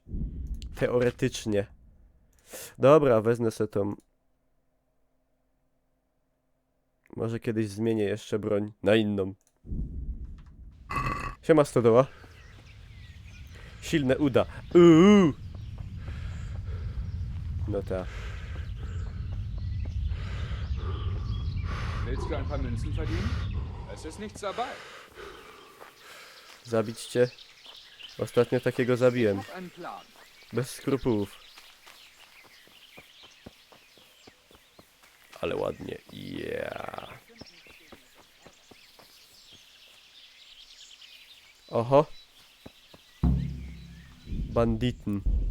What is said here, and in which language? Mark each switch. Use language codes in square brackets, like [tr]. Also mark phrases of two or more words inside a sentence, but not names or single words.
[pl] Teoretycznie. Dobra, wezmę sobie tą. Może kiedyś zmienię jeszcze broń na inną. Siema stodoła. Silne uda. No tak. [de] Willst du ein paar Münzen verdienen? Es ist nichts dabei. [pl] Zabić cię? Ostatnio takiego zabiłem. [de] Hab einen Plan. [pl] Bez skrupułów. Ale ładnie. [en] Yeah. Oho. [de] Banditen.